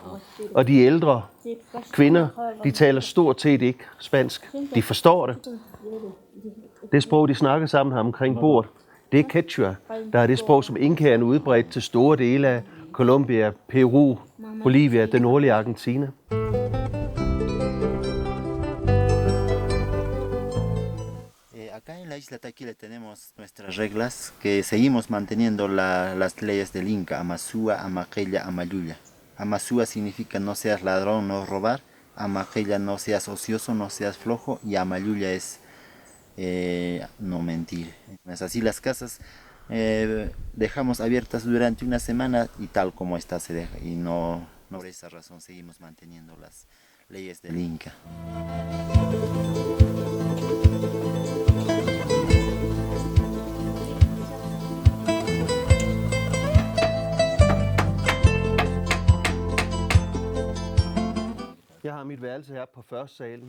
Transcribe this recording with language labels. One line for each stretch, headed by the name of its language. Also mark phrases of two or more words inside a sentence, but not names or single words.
Danish: Og de ældre kvinder, de taler stort set ikke spansk. De forstår det. Det sprog, de snakker sammen her omkring bordet, det er quechua. Der er det sprog, som inkaerne udbredt til store dele af Colombia, Peru, Bolivia, den nordlige Argentina.
Spanish: Acá en la isla Taquile tenemos nuestras reglas que seguimos manteniendo las leyes del Inca, Amasúa, Amaquella, Amayulla. Amasúa significa no seas ladrón, no robar. Amaquella, no seas ocioso, no seas flojo. Y Amayulla es no mentir. Es así las casas dejamos abiertas durante una semana y tal como está se deja. Y no por esa razón seguimos manteniendo las leyes del Inca.
Danish: Jeg har mit værelse her på første salen.